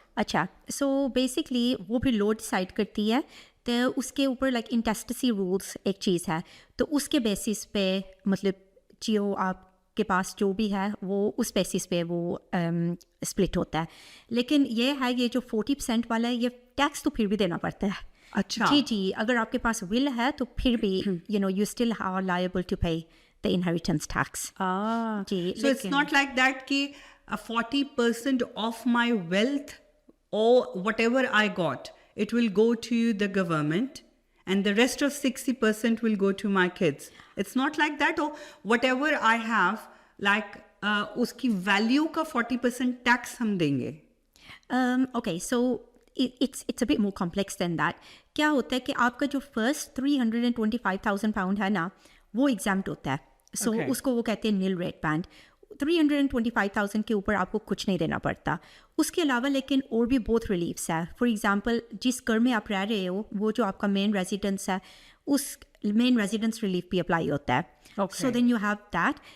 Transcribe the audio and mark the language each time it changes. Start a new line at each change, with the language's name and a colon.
Hindi: अच्छा, so basically वो भी लॉ डिसाइड करती है, तो उसके ऊपर लाइक इंटेस्टेसी रूल्स एक चीज़ है, तो उसके बेसिस पे मतलब जो आपके पास जो भी है वो उस बेसिस पे वो स्प्लिट होता है। लेकिन ये है ये जो 40% वाला है ये टैक्स तो फिर भी देना पड़ता है। अच्छा जी, अगर आपके पास विल है तो फिर भी
English: You still are liable to pay the inheritance tax.
Hindi: Ji,
English: So it's not like that कि 40% of my wealth or whatever I got, it will go to the government and the rest of 60% will go to my kids. It's not like that, or whatever I have, like
Hindi: uski value ka 40% tax hum denge.
English: Okay, so it's a bit more complex than that.
Hindi: क्या होता है कि आपका जो first 325,000 pound है ना वो exempt होता है, सो उसको वो कहते हैं नील रेट बैंड। 325,000 के ऊपर आपको कुछ नहीं देना पड़ता। उसके अलावा लेकिन और भी बहुत रिलीफ्स है। फॉर एग्जांपल जिस घर में आप रह रहे हो वो जो आपका मेन रेजिडेंस है उस मेन रेजिडेंस रिलीफ भी अप्लाई होता है।
English: So then you have that.